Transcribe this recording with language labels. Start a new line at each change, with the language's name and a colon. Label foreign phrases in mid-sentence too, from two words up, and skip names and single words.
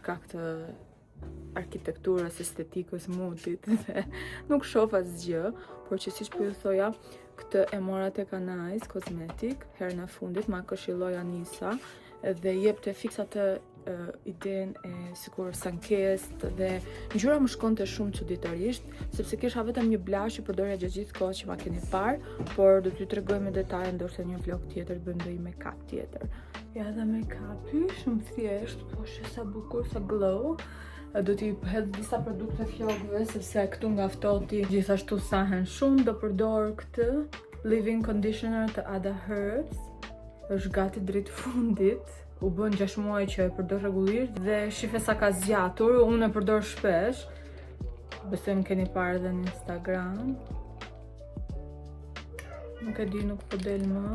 Albanian: shkak të arkitekturës, estetikës, modit dhe nuk shoh asgjë, por që siç po ju thoja, këtë e mora tek Anais Cosmetic herën e fundit, ma këshilloi Anisa dhe jepte fiksa të idenë e sikur sankest dhe ngjyra më shkonte shumë çuditërisht, sepse kisha vetëm një blash që përdorja gjatë gjithë kohës që ma keni parë, por do t'ju tregoj me detaje ndoshta një vlog tjetër bëjmë ndonjë make-up tjetër. Ja dhe make-upi shumë thjesht, po shi sa bukur, sa glow. Do t'i hedh disa produkte flokëve sepse këtu nga ftoti gjithashtu sahen shumë. Do përdor këtë
English: leave-in conditioner
Albanian: të Ada Herbs. Është gati drejt fundit. U bën 6 muaj që e përdor rregullisht dhe shife sa ka zgjatur, unë e përdor shpesh. Besoj më keni parë edhe në Instagram. Nuk e di, nuk po del më.